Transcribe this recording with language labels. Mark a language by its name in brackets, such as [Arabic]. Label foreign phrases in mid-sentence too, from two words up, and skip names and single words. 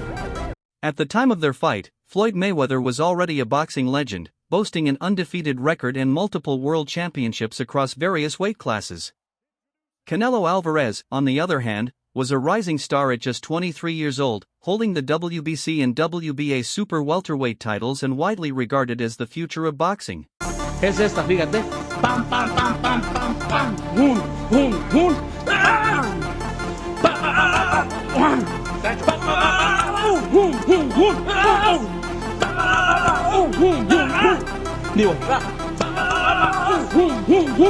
[English] at the time of their fight, Floyd Mayweather was already a boxing legend, boasting an undefeated record and multiple world championships across various weight classes. Canelo Alvarez, on the other hand, was a rising star at just 23 years old, holding the WBC and WBA super welterweight titles and widely regarded as the future of boxing. [Spanish] Es esta, fíjate. Pam, pam, pam, pam, pam, pam. Hun, hun, hun. Hun, hun, hun. Digo, hun, hun, hun.